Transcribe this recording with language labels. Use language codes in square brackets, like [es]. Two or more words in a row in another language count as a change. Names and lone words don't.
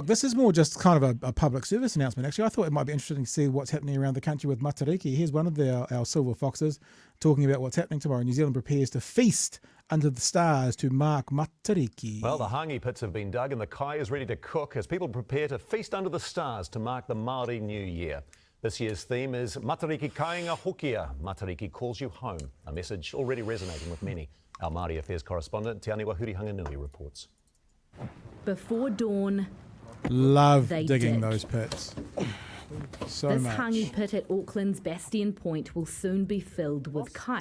[en] This is more just kind of a public service announcement. Actually, I thought it might be interesting to see what's happening around the country with Matariki. Here's one of our silver foxes talking about what's happening tomorrow. New Zealand prepares to feast under the stars to mark Matariki. Well, the hangi pits have been dug and the kai is ready to cook as people prepare to feast under the stars to mark the Māori New Year. This year's theme is Matariki [mi] kāinga hokia. [en] Matariki calls you home, a message already resonating with many. Our Māori Affairs correspondent, Te Aniwa Hurihanganui, reports. Before dawn, love they digging dig. those pits. So This much. hangi pit at Auckland's Bastion Point will soon be filled with kai.